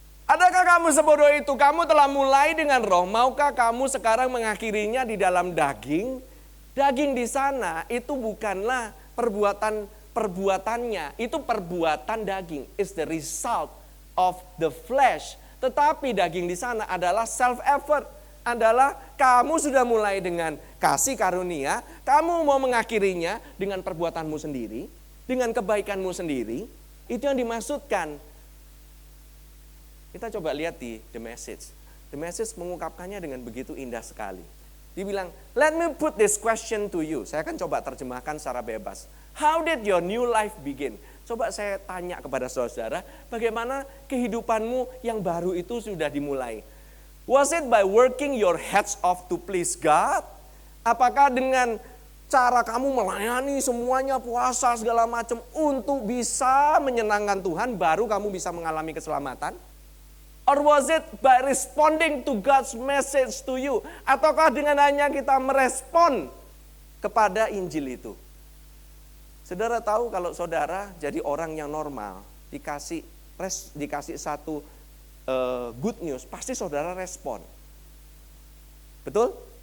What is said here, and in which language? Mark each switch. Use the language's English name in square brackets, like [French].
[Indonesian] Adakah kamu sebodoh itu? Kamu telah mulai dengan roh. Maukah kamu sekarang mengakhirinya di dalam daging? Daging di sana itu bukanlah perbuatannya, itu perbuatan daging. [English] It's the result of the flesh. [Indonesian] Tetapi daging di sana adalah self-effort. Adalah kamu sudah mulai dengan kasih karunia, kamu mau mengakhirinya dengan perbuatanmu sendiri, dengan kebaikanmu sendiri. Itu yang dimaksudkan. Kita coba lihat di The Message. The Message mengungkapkannya dengan begitu indah sekali. Dibilang, [English] let me put this question to you. [Indonesian] Saya akan coba terjemahkan secara bebas. [English] How did your new life begin? [Indonesian] Coba saya tanya kepada saudara, bagaimana kehidupanmu yang baru itu sudah dimulai? [English] Was it by working your heads off to please God? [Indonesian] Apakah dengan cara kamu melayani semuanya, puasa segala macam untuk bisa menyenangkan Tuhan, baru kamu bisa mengalami keselamatan? [English] Or was it by responding to God's message to you? [Indonesian] Ataukah dengan hanya kita merespon kepada Injil itu? Saudara tahu kalau saudara jadi orang yang normal, dikasih satu good news, pasti saudara respon. Betul?